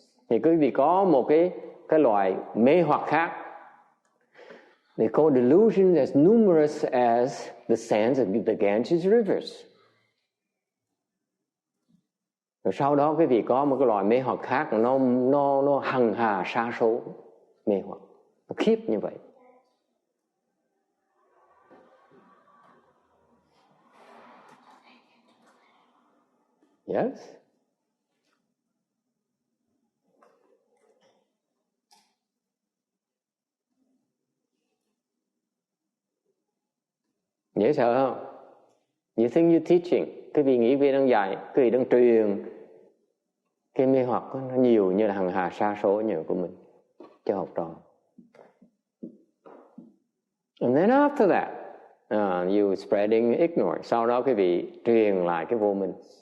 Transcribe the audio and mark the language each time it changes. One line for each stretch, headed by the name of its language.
Vietnamese: Thì quý vị có một cái loại mê hoặc khác.
English: They call delusions as numerous as the sands of the Ganges rivers.
Vietnamese: Rồi sau đó quý vị có một cái loại mê hoặc khác, nó hằng hà sa số mê hoặc, nó khiếp như vậy.
English: Yes?
Vietnamese: Dễ sợ không?
English: You think you're teaching.
Vietnamese: Quý vị nghĩ quý vị đang dạy, quý vị đang truyền cái mê hoặc nó nhiều như là hằng hà sa số nhiều của mình cho học trò.
English: And then after that, you spreading ignorance.
Vietnamese: Sau đó quý vị truyền lại cái vô minh.